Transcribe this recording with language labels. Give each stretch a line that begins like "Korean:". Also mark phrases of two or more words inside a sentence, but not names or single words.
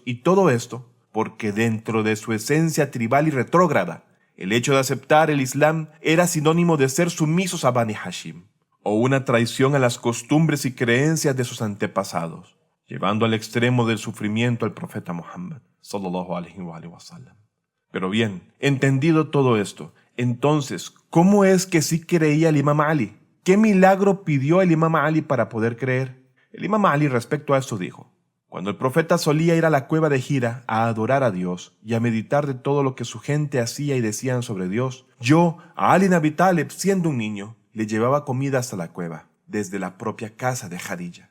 Spanish: Y todo esto porque dentro de su esencia tribal y retrógrada, el hecho de aceptar el Islam era sinónimo de ser sumisos a Bani Hashim, o una traición a las costumbres y creencias de sus antepasados, llevando al extremo del sufrimiento al profeta Muhammad,
Arabic: صلى الله عليه وسلم.
Spanish: Pero bien, entendido todo esto, entonces, ¿cómo es que sí creía el Imam Ali? ¿Qué milagro pidió el Imam Ali para poder creer? El Imam Ali respecto a esto dijo: Cuando el profeta solía ir a la cueva de Hira a adorar a Dios y a meditar de todo lo que su gente hacía y decían sobre Dios, yo, a Ali ibn Abi Talib, siendo un niño, le llevaba comida hasta la cueva, desde la propia casa de Khadija.